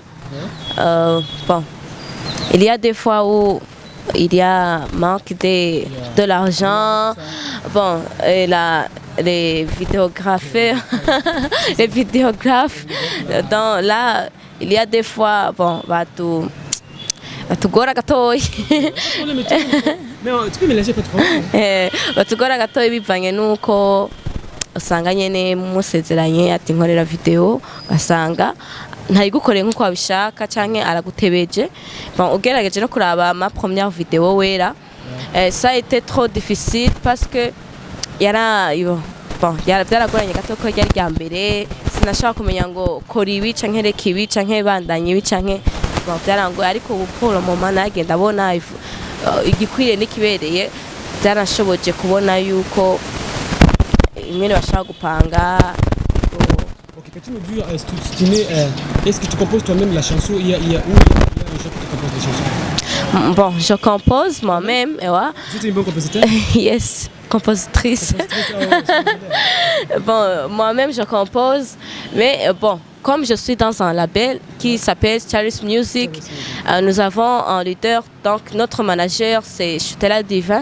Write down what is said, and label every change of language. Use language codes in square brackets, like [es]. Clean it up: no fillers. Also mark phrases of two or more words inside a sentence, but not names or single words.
[fr] Bon, il y a des fois où il y a manque de l'argent. Bon, et les vidéographes, les vidéographes, là, il y a des fois, bon, [rn] batugora gatoyi. [fr] Mais tu peux mélanger pas trop. [rn] Batugora gatoyi bivanye nuko usanga nyene musezeranye ati nkorera video asanga ntayigukoreye nkuko wabishaka canke aragutebeje. Bon, ugerageje no kuraba [fr] ma première vidéo [rn] Wera. [fr] Ça a été trop difficile parce que bon, [rn] byaragoranye gato ko ryari rya mbere sinashaka kumenya ngo kora ibi canke reka ibi canke bandanye ibi canke bon byarangoye ariko ubu Paul mama nagenda abona igikwiriye n'ikibereye byaranashoboje kubona yuko imwe bashaka gupanga. [fr] Ok, peux-tu nous dire, est-ce que tu composes toi-même la chanson? Il y a un gens qui te compose des chansons? Bon, je compose moi-même, ouais. Tu es une bonne compositeur? Yes, compositrice. Bon, moi-même je compose, mais bon, comme je suis dans un label qui s'appelle Charles Music, nous avons un leader, donc notre manager c'est Chutela Divin.